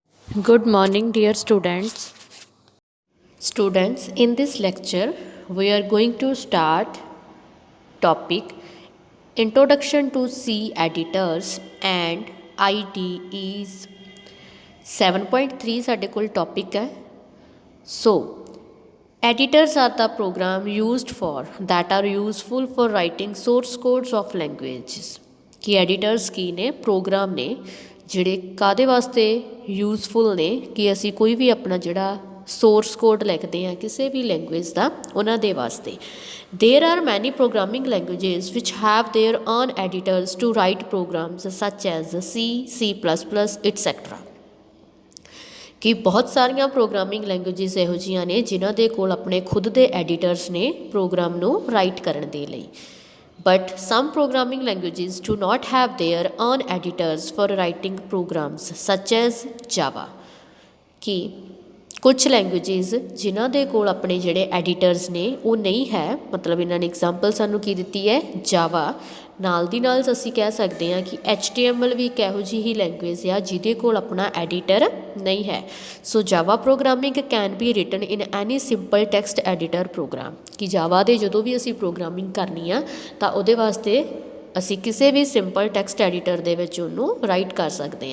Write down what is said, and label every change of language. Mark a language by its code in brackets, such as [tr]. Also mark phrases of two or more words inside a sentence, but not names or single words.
[en] Good morning, dear students. Students, in this lecture, we are going to start topic Introduction to C editors and IDEs. [pa] 7.3 ਸਾਡੇ ਕੋਲ topic ਹੈ. [en] So, editors are the program used for that are useful for writing source codes of languages. [pa] ਕਿ editors ਕੀ ਨੇ ਪ੍ਰੋਗਰਾਮ ਨੇ ਜਿਹੜੇ ਕਾਹਦੇ ਵਾਸਤੇ ਯੂਜ਼ਫੁਲ ਨੇ ਕਿ ਅਸੀਂ ਕੋਈ ਵੀ ਆਪਣਾ ਜਿਹੜਾ [en] source code [pa] ਲਿਖਦੇ ਹਾਂ ਕਿਸੇ ਵੀ ਲੈਂਗੁਏਜ ਦਾ ਉਹਨਾਂ ਦੇ ਵਾਸਤੇ [en] there are many programming languages which have their own editors to write programs such as C++ etcetera [pa] ਕਿ ਬਹੁਤ ਸਾਰੀਆਂ [en] programming languages [pa] ਇਹੋ ਜਿਹੀਆਂ ਨੇ ਜਿਨ੍ਹਾਂ ਦੇ ਕੋਲ ਆਪਣੇ ਖੁਦ ਦੇ ਐਡੀਟਰਸ ਨੇ ਪ੍ਰੋਗਰਾਮ ਨੂੰ ਰਾਈਟ ਕਰਨ ਦੇ ਲਈ [en] but some programming languages do not have their own editors for writing programs such as Java [pa] ਕਿ ਕੁਛ ਲੈਂਗੁਏਜਸ ਜਿਨ੍ਹਾਂ ਦੇ ਕੋਲ ਆਪਣੇ ਜਿਹੜੇ ਐਡੀਟਰਸ ਨੇ ਉਹ ਨਹੀਂ ਹੈ ਮਤਲਬ ਇਹਨਾਂ ਨੇ ਐਗਜ਼ਾਮਪਲ ਸਾਨੂੰ ਕੀ ਦਿੱਤੀ ਹੈ ਜਾਵਾ ਨਾਲ ਦੀ ਨਾਲ ਅਸੀਂ ਕਹਿ ਸਕਦੇ ਹਾਂ ਕਿ HTML ਵੀ ਇੱਕ ਇਹੋ ਜਿਹੀ ਹੀ ਲੈਂਗੁਏਜ ਆ ਜਿਹਦੇ ਕੋਲ ਆਪਣਾ ਐਡੀਟਰ ਨਹੀਂ ਹੈ [en] so Java programming can be written in any simple text editor program [pa] ਕਿ ਜਾਵਾ ਦੇ ਜਦੋਂ ਵੀ ਅਸੀਂ ਪ੍ਰੋਗਰਾਮਿੰਗ ਕਰਨੀ ਆ ਤਾਂ ਉਹਦੇ ਵਾਸਤੇ ਅਸੀਂ ਕਿਸੇ ਵੀ [en] simple text editor [pa] ਦੇ ਵਿੱਚ ਉਹਨੂੰ ਰਾਈਟ ਕਰ ਸਕਦੇ